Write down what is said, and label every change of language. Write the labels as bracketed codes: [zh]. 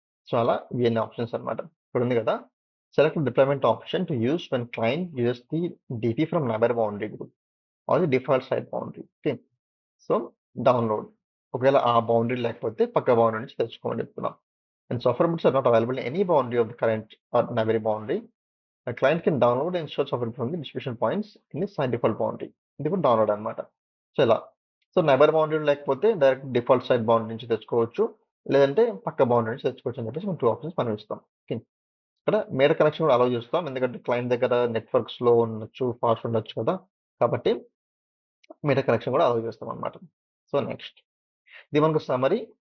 [te] So అలా ఇవన్నీ options అన్నమాట. ఇక్కడుంది కదా! [en] Select deployment option to use when client uses the DP from neighbour boundary group or the default site boundary. Okay. So download. [te] ఒకవేళ ఆ boundary లేకపోతే పక్క బౌండరీ నుంచి తెచ్చుకోమని చెప్తున్నాం. [en] And software bits are not available in any boundary of the current or neighbour boundary. A client can download and install software from the distribution points in the site default boundary. [te] ఇది కూడా download అనమాట. So ఇలా. So neighbour boundary లేకపోతే direct default site boundary నుంచి తెచ్చుకోవచ్చు. లేదంటే పక్క boundary నుంచి తెచ్చుకోవచ్చు అని చెప్పేసి మనం 2 ఆప్షన్స్ మనం ఇస్తాం. ఓకే. ఇక్కడ మీటర్ కనెక్షన్ కూడా అలౌ చేస్తాం. ఎందుకంటే క్లయింట్ దగ్గర నెట్వర్క్ స్లో ఉండొచ్చు, ఫాస్ట్ ఉండొచ్చు కదా! కాబట్టి మీటర్ కనెక్షన్ కూడా అలౌ చేస్తాం అనమాట. సో నెక్స్ట్ ఇది మనకు సమ్మరీ.